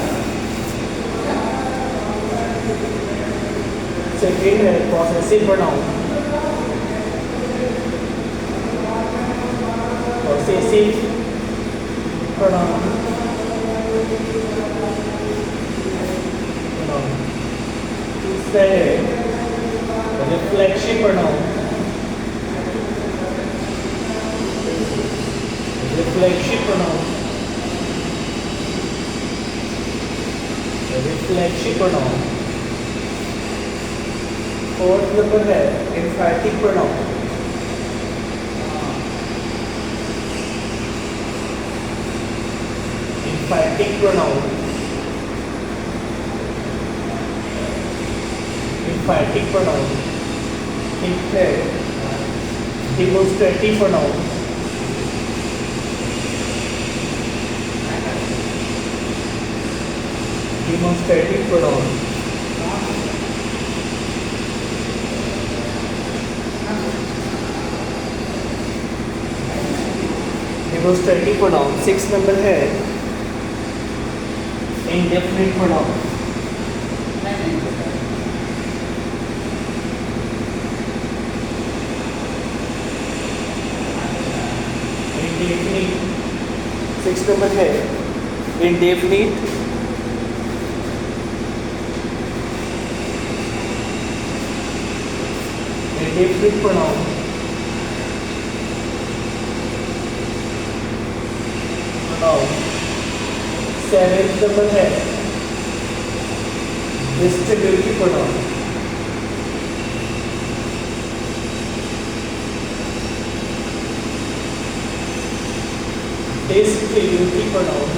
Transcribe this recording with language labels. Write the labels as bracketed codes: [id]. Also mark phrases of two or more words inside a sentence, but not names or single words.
[en] सेकेंड है possessive pronoun. Possessive pronoun। तीसरा है reflexive pronoun। reflexive pronoun। reflexive pronoun। fourth number है emphatic pronoun। emphatic pronoun। emphatic pronoun। फिफ्थ है demonstrative pronoun। demonstrative pronoun। demonstrative pronoun। six number है indefinite pronoun। indefinite six number है indefinite indefinite pronoun। seventh number है distributive pronoun. distributive pronoun.